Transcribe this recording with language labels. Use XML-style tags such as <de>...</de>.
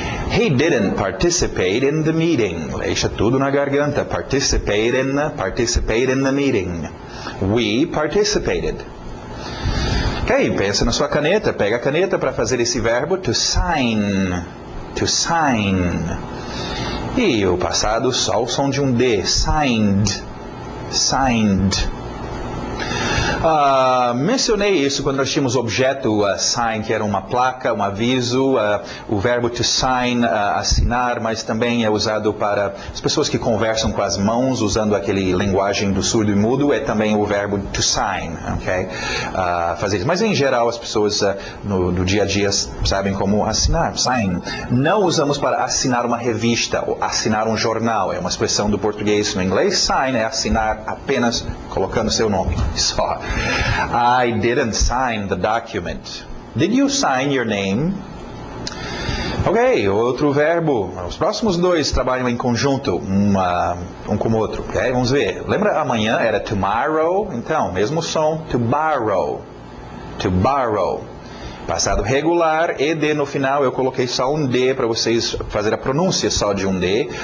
<en>He didn't participate in the meeting.</en> <pt>Deixa tudo na garganta.</pt> <en>Participate in the meeting. We participated.</en> <pt>Ok, pensa na sua caneta. Pega a caneta para fazer esse verbo.</pt> <en>To sign. To sign.</en> <pt>E o passado, só o som de um D.</pt> <en>Signed. Signed.</en> <pt>Mencionei isso quando nós tínhamos o objeto sign, que era uma placa, um aviso, o verbo to sign, assinar, mas também é usado para as pessoas que conversam com as mãos, usando aquele linguagem do surdo e mudo, é também o verbo to sign, ok? Fazer isso. Mas em geral as pessoas no dia a dia sabem como assinar, sign. Não usamos para assinar uma revista ou assinar um jornal, é uma expressão do português. No inglês, sign é assinar apenas colocando seu nome, só.</pt> <en>I didn't sign the document. Did you sign your name?</en> <pt>Ok, outro verbo. Os próximos dois trabalham em conjunto, um com o outro. Okay? Vamos ver. Lembra amanhã era tomorrow? Então, mesmo som,</pt> <en>to borrow. To borrow.</en> <pt>Passado regular, ED no final, eu coloquei só um D para vocês fazer a pronúncia só de um D.</pt>